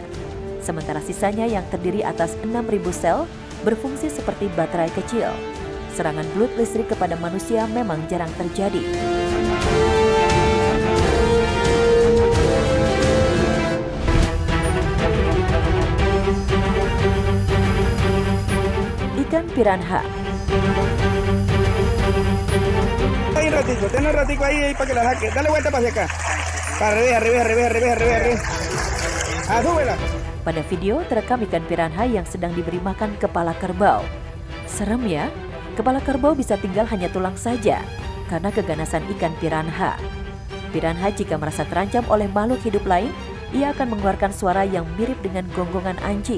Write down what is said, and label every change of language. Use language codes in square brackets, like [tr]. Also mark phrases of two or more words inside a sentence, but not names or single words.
[id] Sementara sisanya yang terdiri atas 6.000 sel berfungsi seperti baterai kecil. Serangan belut listrik kepada manusia memang jarang terjadi. Ikan piranha. [es] Ten un ratico ahí para que la saque. Dale vuelta para acá. Para arriba. Súbela. [id] Pada video terekam ikan piranha yang sedang diberi makan kepala kerbau. Serem ya, kepala kerbau bisa tinggal hanya tulang saja karena keganasan ikan piranha. Piranha jika merasa terancam oleh makhluk hidup lain, ia akan mengeluarkan suara yang mirip dengan gonggongan anjing.